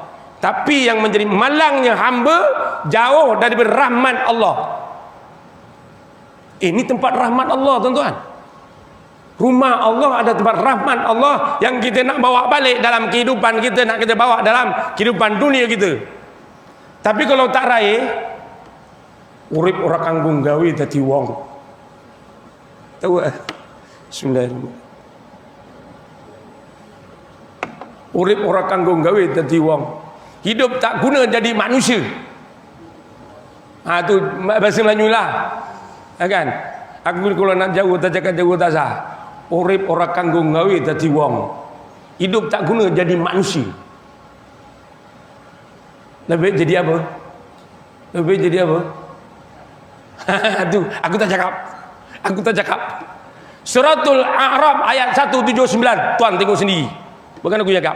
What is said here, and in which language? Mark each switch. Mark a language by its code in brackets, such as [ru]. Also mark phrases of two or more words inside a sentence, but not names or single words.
[ms] Tapi yang menjadi malangnya hamba jauh dari rahmat Allah. Ini tempat rahmat Allah, tuan-tuan. Rumah Allah ada tempat rahmat Allah yang kita nak bawa balik dalam kehidupan kita, nak kita bawa dalam kehidupan dunia kita. Tapi kalau tak raih, [jv] urip ora kanggung gawe dadi wong. [ms] Tahu tak? [jv] Bismillahirrahmanirrahim. Urip ora kanggung gawe dadi wong. [ms] Hidup tak guna jadi manusia. Tu bahasa Melayu lah. Kan? Aku kalau nak jauh tak cakap jauh tak sah. [jv] Urip ora kanggung gawe dadi wong. [ms] Hidup tak guna jadi manusia. Lebih jadi apa? Lebih jadi apa? Tu aku tak cakap. Aku tak cakap. Suratul A'raf ayat 179. Tuan tengok sendiri. Bukan aku cakap.